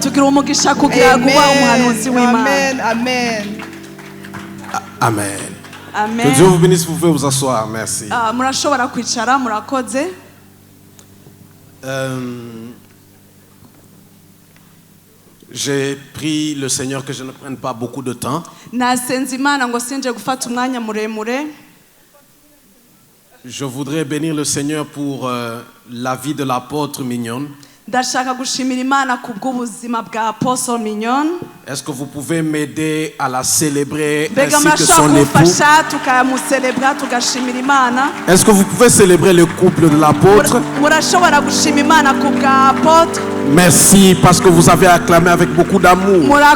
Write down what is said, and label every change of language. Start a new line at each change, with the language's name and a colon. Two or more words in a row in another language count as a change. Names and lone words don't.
Rundi: Tugira umugisha kugira kuba umuhanuzi w'Imana. Amen. Amen. Amen. Amen.
French: Que Dieu vous bénisse, vous pouvez vous asseoir, merci.
Rundi: Murashobora kwicara murakoze.
French: J'ai prié le Seigneur que je ne prenne pas beaucoup de temps.
Rundi: Nasenze Imana ngo sinje gufata umwanya muremure.
French: Je voudrais bénir le Seigneur pour la vie de l'apôtre Mignonne.
Rundi: Ndashaka gushimira Imana kubw'ubuzima bwa Apostle Mignonne.
French: Est-ce que vous pouvez m'aider à la célébrer ainsi que son époux? Est-ce que vous pouvez célébrer le couple de l'apôtre? Merci parce que vous avez acclamé avec beaucoup d'amour.